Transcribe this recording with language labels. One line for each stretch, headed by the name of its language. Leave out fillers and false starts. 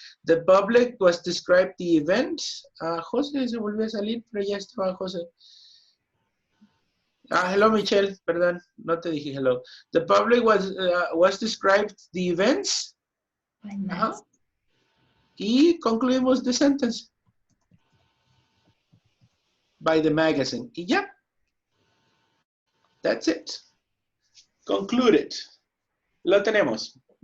English: The public was described the event.
Spanish: José se volvió a salir, pero ya estaba José. Hello, Michelle. Perdón, no te dije hello.
English: The public was described the events.
Spanish: Y concluimos
English: the sentence. By the magazine.
Spanish: Y ya.
English: That's it. Concluded.
Spanish: Lo tenemos.